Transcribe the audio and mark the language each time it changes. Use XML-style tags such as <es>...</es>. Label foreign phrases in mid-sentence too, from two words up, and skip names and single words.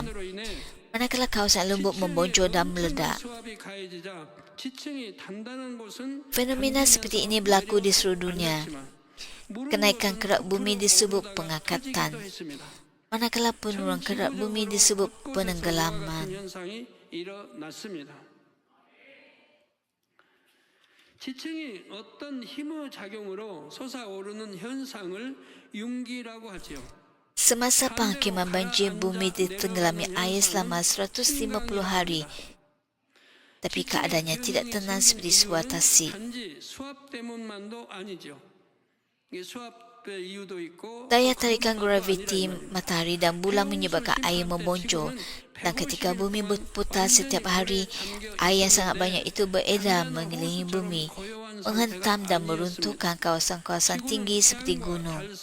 <ms>Manakala kawasan lembut membonjol dan meledak. Fenomena seperti ini berlaku di seluruh dunia. Kenaikan kerak bumi disebut pengangkatan, manakala penurunan kerak bumi disebut penenggelaman.</ms> <ko>지층이 어떤 힘의 작용으로 솟아오르는 현상을 융기라고 하지요.</ko> <ms>Semasa penghakiman banjir, bumi ditenggelami air selama 150 hari. Tapi keadaannya tidak tenang seperti sebuah tasik. Daya tarikan graviti matahari dan bulan menyebabkan air membonjol, dan ketika bumi berputar setiap hari, air yang sangat banyak itu beredar mengelilingi bumi, menghentam dan meruntuhkan kawasan-kawasan tinggi seperti gunung.</ms>